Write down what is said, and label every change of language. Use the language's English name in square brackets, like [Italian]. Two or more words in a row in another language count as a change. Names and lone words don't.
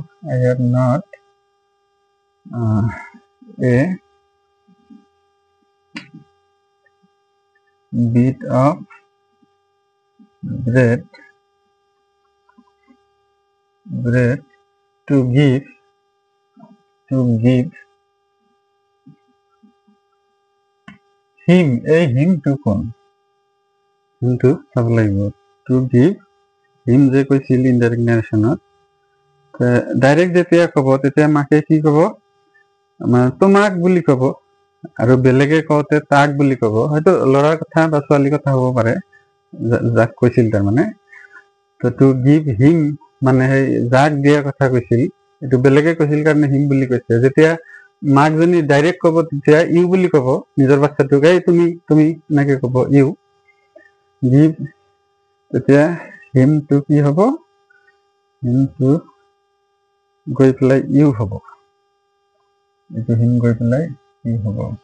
[English] I have not a bit of bread to give him [Assamese] এই [English] him to [Assamese] কোন কিন্তু চাব লাগিব [English] to give him [Assamese] যে কৈছিল ইনডাইৰেক্ট নাৰেশ্যনত ডাইৰেক্ট যেতিয়া ক'ব তেতিয়া মাকে কি ক'ব তোমাক বুলি ক'ব আৰু বেলেগে কওঁতে তাক বুলি ক'ব হয়তো ল'ৰাৰ কথা বা ছোৱালীৰ কথা হ'ব পাৰে যাক কৈছিল তাৰমানে [English] to give him [Assamese] মানে সেই যাক দিয়া কথা কৈছিল এইটো বেলেগে কৈছিল কাৰণে হিম বুলি কৈছে যেতিয়া মাকজনী ডাইৰেক্ট ক'ব তেতিয়া ইউ বুলি ক'ব নিজৰ বাচ্চাটোক এই তুমি তুমি এনেকে ক'ব [English] you give [Assamese] তেতিয়া [English] him to [Assamese] কি হ'ব [English] him to [Assamese] গৈ পেলাই ইউ হ'ব এইটো হিম গৈ পেলাই ইউ হ'ব